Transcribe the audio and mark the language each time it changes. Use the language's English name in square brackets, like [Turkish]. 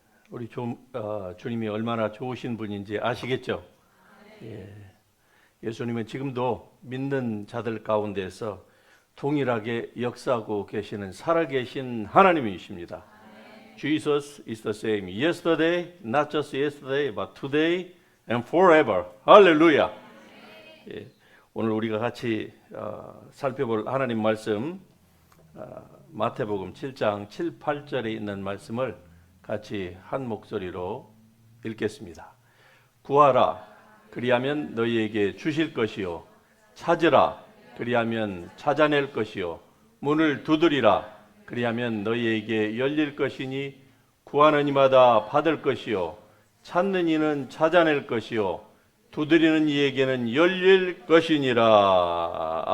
[Korean] 우리 주님이 얼마나 좋으신 분인지 아시겠죠? 예. 예수님은 지금도 믿는 자들 가운데서 동일하게 역사하고 계시는 살아계신 하나님이십니다. [English] Jesus is the same yesterday, not just yesterday, but today and forever. [Korean] 할렐루야. 예. 오늘 우리가 같이 살펴볼 하나님 말씀, 마태복음 7장 7, 8절에 있는 말씀을 같이 한 목소리로 읽겠습니다. 구하라, 그리하면 너희에게 주실 것이요, 찾으라, 그리하면 찾아낼 것이요, 문을 두드리라, 그리하면 너희에게 열릴 것이니 구하는 이마다 받을 것이요, 찾는 이는 찾아낼 것이요, 두드리는 이에게는 열릴 것이니라.